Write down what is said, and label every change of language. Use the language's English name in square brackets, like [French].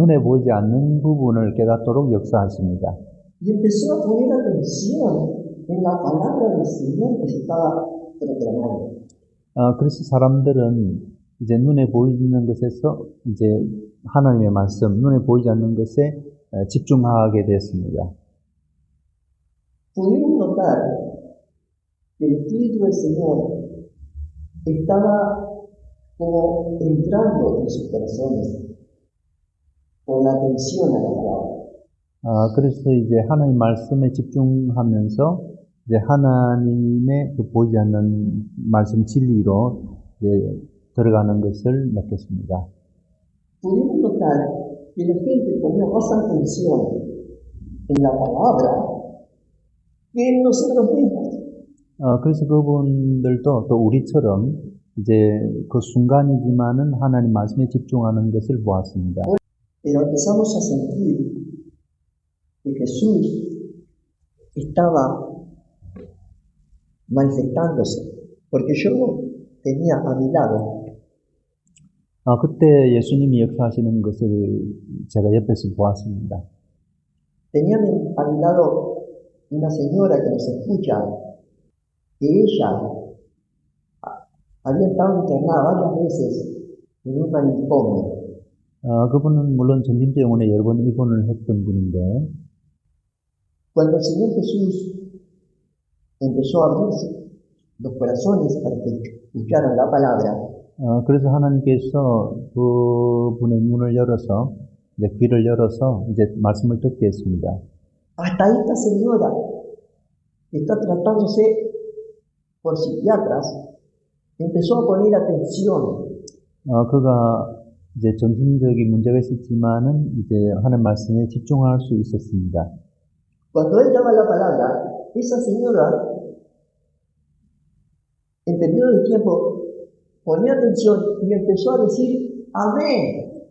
[Korean] 눈에 보이지 않는 부분을 깨닫도록 역사하십니다. [Spanish] Y empezó a poner atención en la palabra del Señor que se estaba proclamando. [Korean] 그래서 사람들은 이제 눈에 보이는 것에서 이제 하나님의 말씀, 눈에 보이지 않는 것에 집중하게 됐습니다. [Spanish] Pudimos notar que el Espíritu del Señor estaba como entrando en sus corazones con la atención a la palabra. [Korean] 그래서 이제 하나님 말씀에 집중하면서 이제 하나님의 그 보이지 않는 말씀 진리로 이제 들어가는 것을 느꼈습니다. [Spanish] Pudimos notar que la gente ponía más atención en la palabra que en nosotros mismos. [Korean] 그래서 그분들도 또 우리처럼 이제 그 순간이지만은 하나님 말씀에 집중하는 것을 보았습니다. [Spanish] Pero empezamos a sentir que Jesús estaba manifestándose, porque yo tenía a mi lado [Korean] 그때 예수님이 역사하시는 것을 제가 옆에서 보았습니다. [Spanish] tenía a mi lado una señora que nos escucha, que ella había estado internada varias veces en un manicomio. [Korean] 그분은 물론 전진대원에 여러 번 입원을 했던 분인데, [Spanish] Cuando el Señor Jesús empezó a abrir los corazones para que escucharan la palabra, [Korean] 그래서 하나님께서 그분의 눈을 열어서, 이제 귀를 열어서 이제 말씀을 듣게 했습니다. [Spanish] hasta esta señora que está tratándose por psiquiatras empezó a poner atención. [Korean] 그가 이제 정신적인 문제가 있었지만은 이제 하나님 말씀에 집중할 수 있었습니다. [Spanish] Cuando él daba la palabra, esa señora, en periodo de tiempo, ponía atención y empezó a decir amén.